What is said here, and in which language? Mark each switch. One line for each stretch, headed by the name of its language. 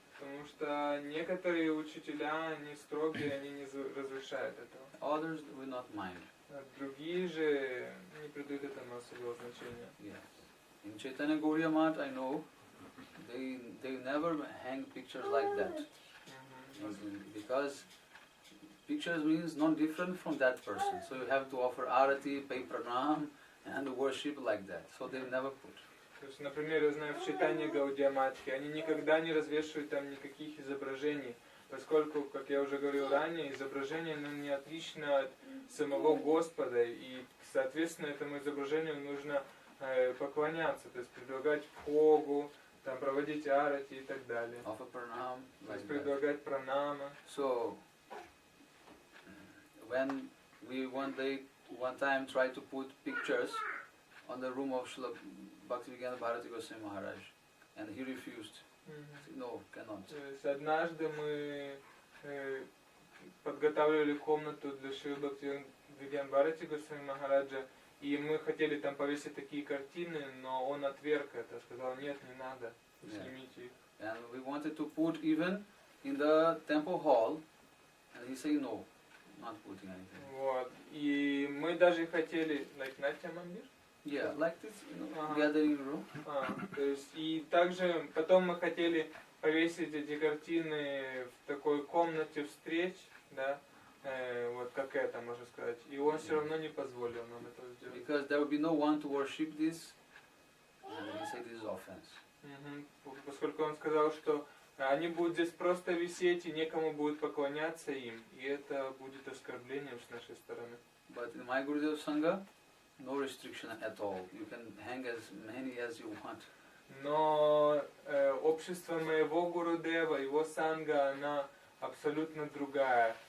Russian: Потому что некоторые учителя, они строгие, они не разрешают этого.
English: Others will not mind.
Russian: Другие же не придают этому особого значения.
English: Yes. In Chaitanya Gaudiya Math, I know, they never hang pictures like that. Because pictures means not different from that person. So you have to offer arati, pay pranam, and worship like that. So they never put.
Russian: То есть, например, я знаю в читании Гаудия Матхи, они никогда не развешивают там никаких изображений, поскольку, как я уже говорил ранее, изображение не отлично от самого Господа, и, соответственно, этому изображению нужно поклоняться, то есть предлагать Богу, там, проводить арати и так далее.
English: Offer pranam,
Russian: То есть
English: like
Russian: предлагать пранама.
English: So when we one time tried to put pictures on the room of Shri Bhakti-yoga Maharaj, and he refused. He said, no, cannot.
Russian: То есть однажды мы подготавливали комнату для Шри Бхакти-йоги Махараджа, и мы хотели там повесить такие картины, но он отверг это, сказал, нет, не надо, снимите их.
English: And we wanted to put even in the temple hall, and he said no, not putting anything.
Russian: Вот. И мы даже хотели,
English: like Natya Mandir? Yeah, like this, gathering room.
Russian: То есть, и также потом мы хотели повесить эти картины в такой комнате встреч, да, вот как это, можно сказать. И он все равно не позволил нам этого сделать.
English: Because there will be no one to worship this, and he said this is offense.
Russian: Поскольку он сказал, что Они будут здесь просто висеть, и некому будет поклоняться им, и это будет оскорблением с нашей стороны.
English: But in my Gurudev Sangha, no restriction at all. You can hang as many as you want.
Russian: Но общество моего Гурудева, его санга, она абсолютно другая.